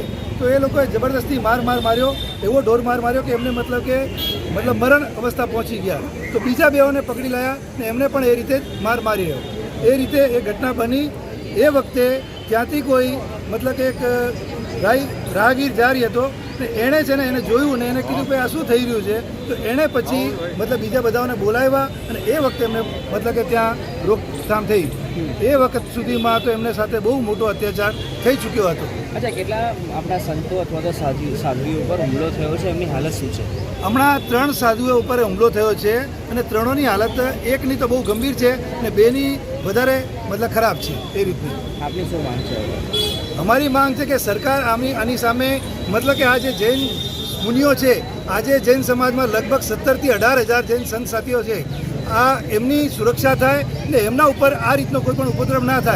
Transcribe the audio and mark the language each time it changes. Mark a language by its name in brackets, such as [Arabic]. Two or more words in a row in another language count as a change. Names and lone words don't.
[Gujarati] તો યે લોગોએ જબરદસ્તી માર્યો, એવો ઢોર માર્યો કિ એમને મતલબ મરણ અવસ્થા પહુંચી ગયા। તો બીજા બેઓને પકડી લાયા ને એમને પણ એ રીતે માર માર્યો। એ રીતે એ ઘટના બની। એ વખતે ત્યાંથી કોઈ મતલબ કિ એક રાહગીર [Hindi] जा रही [Gujarati] હતો ને એણે છે ને એને જોયું ને એને કીધું કિ આ શું થઈ રહ્યું છે। તો એણે પછી મતલબ બીજા બધાઓને બોલાવ્યા અને એ વખતે એમને મતલબ કિ ત્યાં રોકથામ થઈ। એ વખત સુધીમાં તો એમને સાથે બહુ મોટો અત્યાચાર થઈ ચૂક્યો હતો। अच्छा, કેટલા આપણા સંતો અથવા તો સાધ્વીઓ ઉપર હુમલો થયો છે, એમની હાલત શું છે? હમણાં 3 સાધુઓ ઉપર હુમલો થયો છે અને 3ની હાલત એકની તો બહુ ગંભીર છે અને 2ની વધારે मतलब ખરાબ છે। એ રીતની આપની શું માંગ છે? અમારી માંગ છે કે સરકાર આની સામે मतलब કે આ જે જૈન મુનિઓ છે, આજે જૈન સમાજમાં લગભગ 17 થી 18,000 જૈન સંત સાથીઓ છે, આ એમની સુરક્ષા થાય ને એમના ઉપર આ રીતનો કોઈ પણ ઉપદ્રવ ના થાય।